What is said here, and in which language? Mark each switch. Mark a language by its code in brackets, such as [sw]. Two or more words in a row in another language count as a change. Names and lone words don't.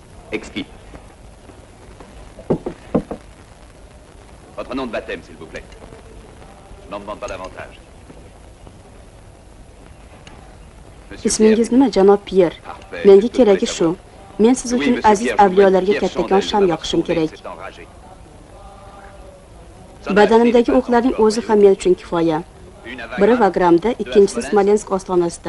[fr] Exquis. Votre nom de baptême, s'il vous plaît. Je n'en demande pas davantage. [uz] Ismingiz nima, janob Pyer? Menga keragi shu. Men siz uchun aziz avliyolarga kattakon sham yoqishim kerak. Badanimdagi o'qlarning o'zi ham men uchun kifoya. Biri Vagramda, ikkinchisi Smolensk ostonasida.